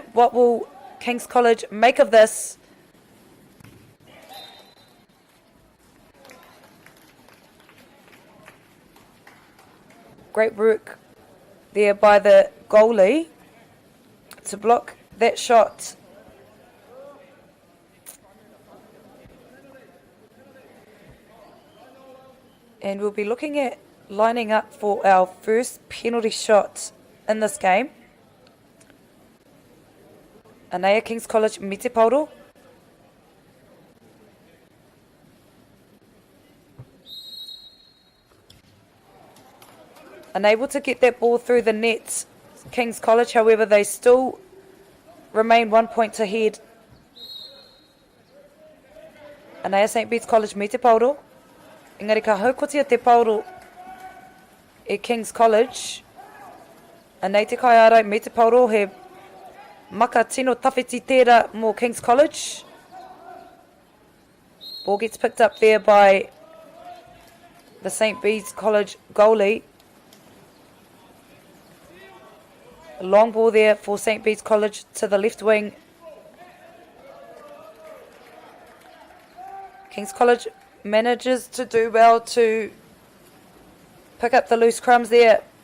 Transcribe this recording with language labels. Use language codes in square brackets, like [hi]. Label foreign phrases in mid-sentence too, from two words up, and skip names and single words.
[en] What will King's College make of this? Great work there by the goalie to block that shot. And we'll be looking at lining up for our first penalty shot in this game. [mi] Anea King's College, me te pauro. [en] Unable to get that ball through the net, King's College, however, they still remain 1 point ahead. [mi] Anea St. Bede's College, me te pauro. Engari ka haukotia te pauro e King's College. Anei te kai arai me te pauro he maka tino tawhiti tērā mo King's College. [en] Ball gets picked up there by the St. Bede's College goalie. A long ball there for St. Bede's College to the left wing. King's College manages to do well to pick up the loose crumbs there.